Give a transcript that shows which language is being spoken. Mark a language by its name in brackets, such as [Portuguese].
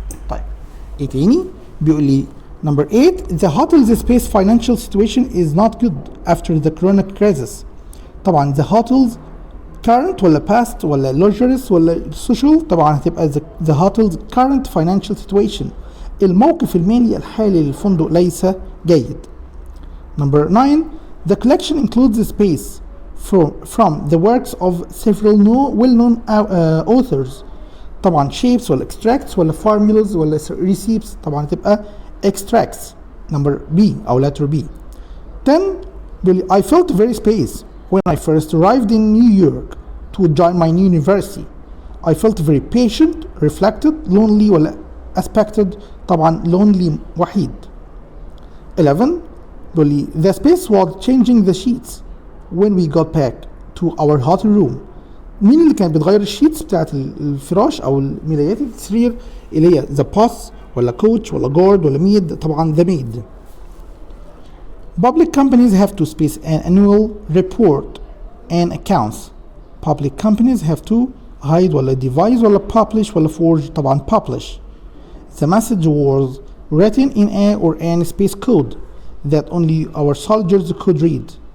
[Arabic] طيب ايه تاني؟ بيقول لي [English] number 8 the hotel's space financial situation is not good after the corona crisis. طبعا the hotels current ولا past ولا luxurious ولا social؟ طبعا هتبقى the hotel's current financial situation. [Arabic] الموقف المالي الحالي للفندق ليس جيد. [English] Number 9. The collection includes the space from the works of several well-known authors. [Arabic] طبعا shapes ولا extracts ولا formulas ولا receipts؟ طبعا هتبقى extracts. [English] Number B أو letter B. 10. I felt very space when I first arrived in New York to join my new university. I felt very patient, reflected, lonely ولا aspected؟ [Arabic] طبعا [English] lonely وحيد. 11. The space was changing the sheets when we got back to our hotel room. [Arabic] مين اللي كان بتغير الشيتس بتاعت الفراش او الملايات السرير؟ اللي هي the boss ولا coach ولا guard ولا maid؟ طبعا [English] the maid. Public companies have to space an annual report and accounts. Public companies have to hide ولا devise ولا publish ولا forge؟ طبعا publish. The message was written in a or an space code that only our soldiers could read.